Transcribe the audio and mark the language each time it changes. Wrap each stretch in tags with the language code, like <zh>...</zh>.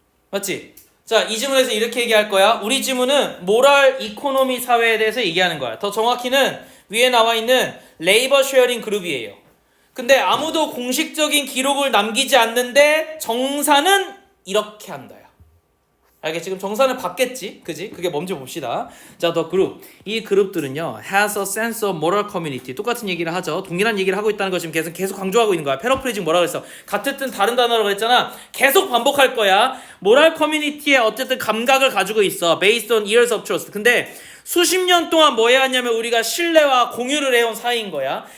<ko>맞지? 자, 이 지문에서 이렇게 얘기할 거야. 우리 지문은 모럴 이코노미 사회에 대해서 얘기하는 거야. 더 정확히는 위에 나와 있는 레이버 쉐어링 그룹이에요. 근데 아무도 공식적인 기록을 남기지 않는데 정산은 이렇게 한다. 알겠지? 지금 정산을 받겠지? 그지? 그게 뭔지 봅시다. 자, 더 그룹. 이 그룹들은요,</ko> <en>has a sense of moral community.</en> <ko>똑같은 얘기를 하죠. 동일한 얘기를 하고 있다는 거 지금 계속 강조하고 있는 거야. 패러프레이징 뭐라 그랬어? 같은 뜻 다른 단어라고 했잖아. 계속 반복할 거야. moral community의 어쨌든 감각을 가지고 있어.</ko> <en>based on years of trust.</en> <ko>근데 수십 년 동안 뭐 해왔냐면 우리가 신뢰와 공유를 해온 사이인 거야.</ko>